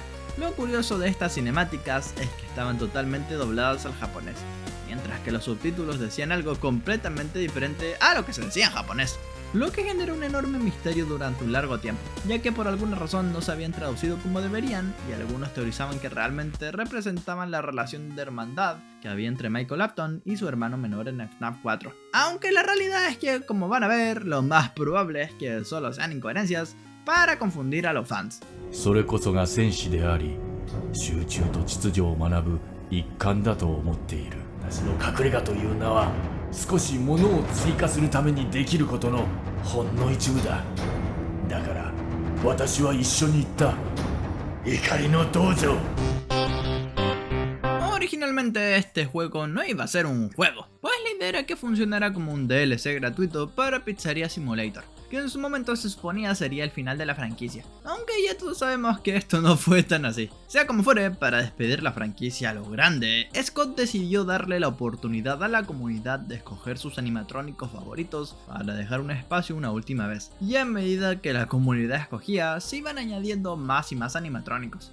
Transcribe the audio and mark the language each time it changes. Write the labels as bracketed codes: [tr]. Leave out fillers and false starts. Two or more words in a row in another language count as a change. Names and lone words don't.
[es] Lo curioso de estas cinemáticas es que estaban totalmente dobladas al japonés, mientras que los subtítulos decían algo completamente diferente a lo que se decía en japonés, lo que generó un enorme misterio durante un largo tiempo, ya que por alguna razón no se habían traducido como deberían y algunos teorizaban que realmente representaban la relación de hermandad que había entre Michael Afton y su hermano menor en FNAF 4. Aunque la realidad es que, como van a ver, lo más probable es que solo sean incoherencias para confundir a los fans. [ja] それこそが戦士であり、集中と秩序を学ぶ一環だと思っている。その隠れ家という名は少し物を追加するためにできることのほんの一部だ。だから私は一緒に行った。怒りの道場。 [es] Originalmente este juego no iba a ser un juego, pues la idea era que funcionara como un DLC gratuito para Pizzeria Simulator, que en su momento se suponía sería el final de la franquicia, aunque ya todos sabemos que esto no fue tan así. Sea como fuere, para despedir la franquicia a lo grande, Scott decidió darle la oportunidad a la comunidad de escoger sus animatrónicos favoritos para dejar un espacio una última vez, y a medida que la comunidad escogía, se iban añadiendo más y más animatrónicos.